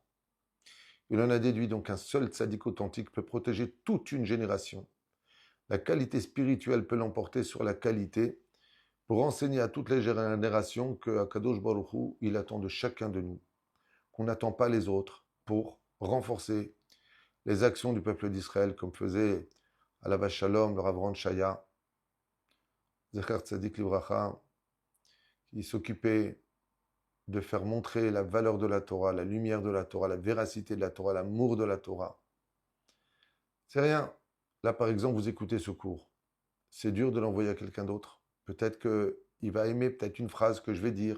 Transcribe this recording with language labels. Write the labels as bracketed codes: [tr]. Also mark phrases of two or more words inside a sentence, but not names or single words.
[fr] Il en a déduit donc qu'un seul tzaddik authentique peut protéger toute une génération. La qualité spirituelle peut l'emporter sur la qualité pour enseigner à toutes les générations que [he] הקדוש ברוך הוא, [fr] il attend de chacun de nous, qu'on n'attend pas les autres pour renforcer les actions du peuple d'Israël, comme faisait [he] עליו השלום, [fr] le Rav Ron Shaya, [he] זכר צדיק לברכה, [fr] qui s'occupait de faire montrer la valeur de la Torah, la lumière de la Torah, la véracité de la Torah, l'amour de la Torah. C'est rien. Là, par exemple, vous écoutez ce cours. C'est dur de l'envoyer à quelqu'un d'autre. Peut-être qu'il va aimer peut-être une phrase que je vais dire.